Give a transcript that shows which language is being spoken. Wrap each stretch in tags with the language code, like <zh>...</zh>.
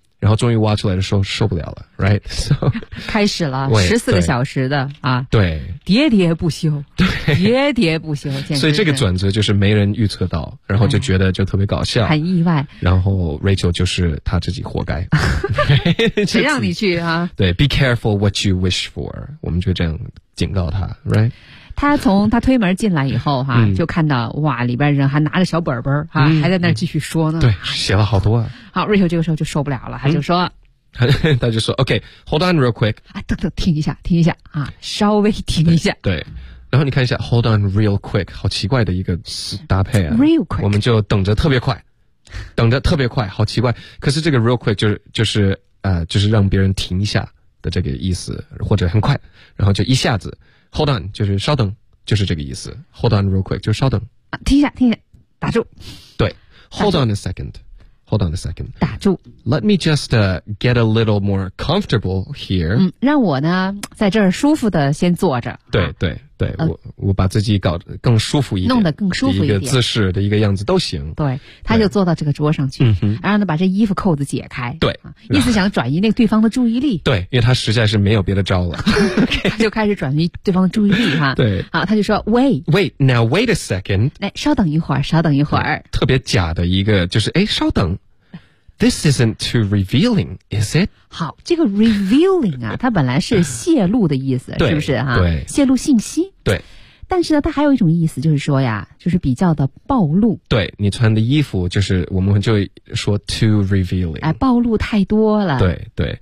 <zh>然后终于挖出来的时候受不了了 ，right？</zh> <en>So,</en> <zh>开始了14个小时的啊，对，喋喋不休，对，喋喋不休，所以这个转折就是没人预测到，然后就觉得就特别搞笑，很意外。然后 Rachel 就是他自己活该，谁让你去啊？对 ，</zh> <en>Be careful what you wish for，</en> <zh>我们就这样。警告他 ，right？他从他推门进来以后哈、啊，就看到哇，里边人还拿着小本本哈、啊还在那继续说呢。对，写了好多啊。好 ，Rachel 这个时候就受不了了，他就说，他就说</zh> <en>，OK，hold on real quick，</en> <zh>啊，等，停一下，停一下啊，稍微停一下。对，然后你看一下 ，</zh> <en>hold on real quick，</en> <zh>好奇怪的一个搭配啊</zh> <en>，real quick，</en> <zh>我们就等着特别快，好奇怪。可是这个 real quick 就是让别人停一下。的这个意思，或者很快，然后就一下子 ，hold on， 就是稍等，就是这个意思 ，hold on real quick， 就稍等，停一下，打住，对</zh> <en>，hold on a second，hold on a second，</en> <zh>打住</zh> <en>，let me just get a little more comfortable here，</en> <zh>让我呢在这儿舒服的先坐着，对，我把自己搞得更舒服一点，弄得更舒服一点，一个姿势的一个样子都行，对，他就坐到这个桌上去，然后呢把这衣服扣子解开，对，意思想转移那个对方的注意力，对，因为他实在是没有别的招了，他就开始转移对方的注意力哈，对，好，他就说 wait</zh> <en>a second，</en> <zh>来，稍等一会儿，特别假的一个就是，哎，稍等。</zh> <en>This isn't too revealing, is it?</en> <zh>好，这个 revealing 啊，它本来是泄露的意思，是不是哈？对，泄露信息。对，但是呢，它还有一种意思，就是说呀，就是比较的暴露。对，你穿的衣服就是我们就说 too revealing，哎，暴露太多了。对，</zh>